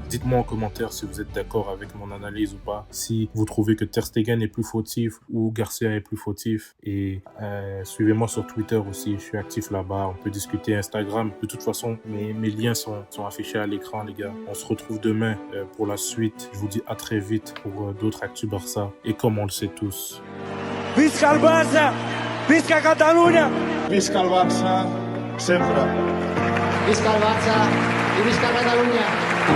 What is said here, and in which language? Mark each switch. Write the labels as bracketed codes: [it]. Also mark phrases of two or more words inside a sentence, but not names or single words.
[fr] Dites-moi en commentaire si vous êtes d'accord avec mon analyse ou pas. Si vous trouvez que Ter Stegen est plus fautif ou Garcia est plus fautif. Et suivez-moi sur Twitter aussi. Je suis actif là-bas. On peut discuter Instagram. De toute façon, mes liens sont affichés à l'écran, les gars. On se retrouve demain pour la suite. Je vous dis à très vite pour d'autres Actu Barça. Et comme on le sait tous, [ca] Visca el Barça! Visca Catalunya! Visca el Barça, sempre. Visca el Barça i visca Catalunya!